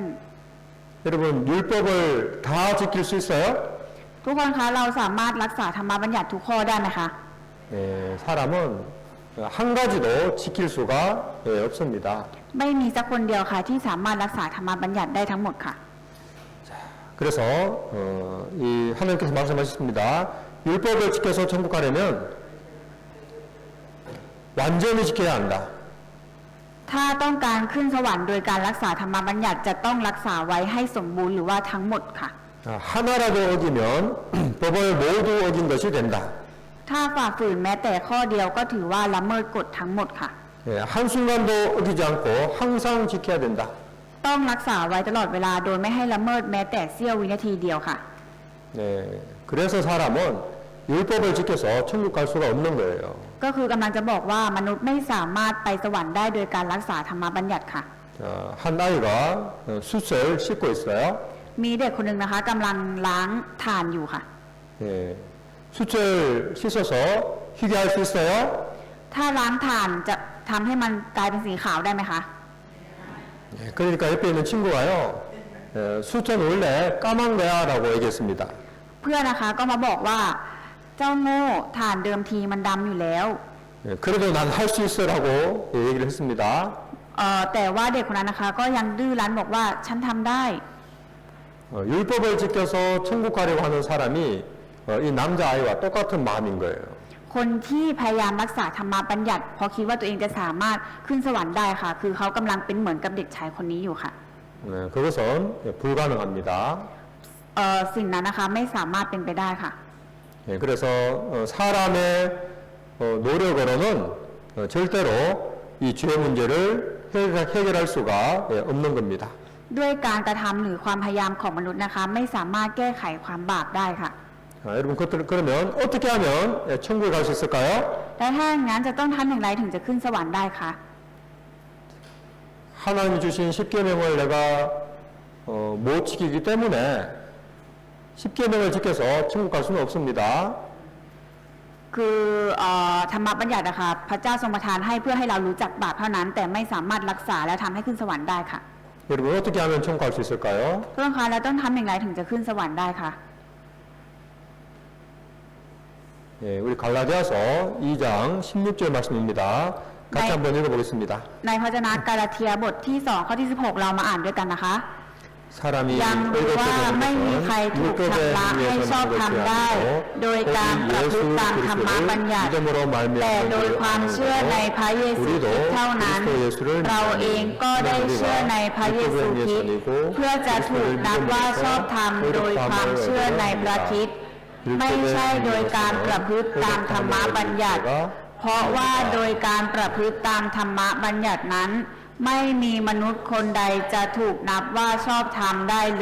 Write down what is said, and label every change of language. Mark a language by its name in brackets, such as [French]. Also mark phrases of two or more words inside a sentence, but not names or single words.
[Korean] 여러분 율법을 다 지킬 수 있어요? [Thai] ทุกคนคะเราสามารถรักษาธรรมบัญญัติทุกข้อได้ไหมคะ [Korean] 예, 사람은 한 가지도 지킬 수가 예, 없습니다. [Thai] ไม่มีสักคนเดียวค่ะที่สามารถรักษาธรรมบัญญัติได้ทั้งหมดค่ะ [Korean] 그래서 이 하나님께서 말씀하셨습니다. 율법을 지켜서 천국 가려면 완전히 지켜야 한다. [Thai] ถ้าต้องการขึ้นสวรรค์โดยการรักษาธรรมบัญญัติจะต้องรักษาไว้ให้สมบูรณ์หรือว่าทั้งหมดค่ะ [Korean] 하나라도 어기면 법을 모두 어긴 것이 된다. [Thai] ถ้าฝ่าฝืนแม้แต่ข้อเดียวก็ถือว่าละเมิดกฎทั้งหมดค่ะ [Korean] 예, 한순간도 어기지 않고 항상 지켜야 된다. [Thai] ต้องรักษาไว้ตลอดเวลาโดยไม่ให้ละเมิดแม้แต่เสี้ยววินาทีเดียวค่ะ [Korean] 네, 그래서 사람은 율법을 지켜서 천국 갈 수가 없는 거예요. [Thai] ก็คือกำลังจะบอกว่ามนุษย์ไม่สามารถไปสวรรค์ได้โดยการรักษาธรรมบัญญัติค่ะ [Korean] 한 아이가 숯을 씻고 있어요. [Thai] มีเด็กคนหนึ่งนะคะกำลังล้างถ่านอยู่ค่ะ [Korean] 예, 숯을 씻어서 희게 할 수 있어요? [Thai] ถ้าล้างถ่านจะทำให้มันกลายเป็นสีขาวได้ไหมคะ [Korean] 예, 그러니까 옆에 있는 친구가요. 숯은 원래 까만 거야라고 얘기했습니다. [Thai] เพื่อนนะคะก็มาบอกว่าเจ้าโง่ถ่านเดิมทีมันดำอยู่แล้ว [Korean] 예, 그래도 난 할 수 있어라고 얘기를 했습니다. [Thai] แต่ว่าเด็กคนนั้นนะคะก็ยังดื้อรั้นบอกว่าฉันทำได้ [Korean] 율법을 지켜서 천국 가려고 하는 사람이 이 남자아이와 똑같은 마음인 거예요. [Thai] คนที่พยายามรักษาธรรมบัญญัติเพราะคิดว่าตัวเองจะสามารถขึ้นสวรรค์ได้ค่ะ คือเขากำลังเป็นเหมือนกับเด็กชายคนนี้อยู่ค่ะ [Korean] 네, 그것은 불가능합니다. [Thai] สิ่งนั้นนะคะไม่สามารถเป็นไปได้ค่ะ [Korean] 예, 그래서 사람의 노력으로는 절대로 이 죄 문제를 해결할 수가 없는 겁니다. [Thai] ด้วยการกระทำหรือความพยายามของมนุษย์นะคะ ไม่สามารถแก้ไขความบาปได้ค่ะ [Korean] 여러분 그러면 어떻게 하면 천국에 갈 수 있을까요? [Thai] และถ้าอย่างนั้นจะต้องทำอย่างไรถึงจะขึ้นสวรรค์ได้คะ [Korean] 하나님이 주신 10계명을 내가 못 지키기 때문에 10계명을 지켜서 천국 갈 수는 없습니다. [Thai] คือธรรมบัญญัตินะคะพระเจ้าทรงประทานให้เพื่อให้เรารู้จักบาปเท่านั้น แต่ไม่สามารถรักษาและทำให้ขึ้นสวรรค์ได้ค่ะ [Korean] 여러분 어떻게 하면 천국 갈 수 있을까요? [Thai] ทุกท่านคะแล้วต้องทำอย่างไรถึงจะขึ้นสวรรค์ได้คะ [Korean] 예, 우리 갈라디아서 2장 16절 말씀입니다. 같이 네. 한번 읽어보겠습니다. [Thai] ในพระวจนะกาลาเทียบทที่ 2 ข้อที่ 16 เรามาอ่านด้วยกันนะคะ [Korean] 사람이 [Thai] ยังรู้ว่าไม่มีใครถูกชำระให้ชอบธรรมได้ โดยการประพฤติตามธรรมบัญญัติ แต่โดย ความเชื่อในพระเยซูคริสต์เท่านั้น เราเองก็ได้เชื่อในพระเยซูคริสต์เพื่อจะถูกนับว่าชอบธรรมโดยความเชื่อในพระคริสต์ไม่ใช่โดยการประพฤติตามธรรมบัญญัติ เพราะว่าโดยการประพฤติตามธรรมบัญญัตินั้น ไม่มีมนุษย์คนใดจะถูกนับว่าชอบธรรมได้เลย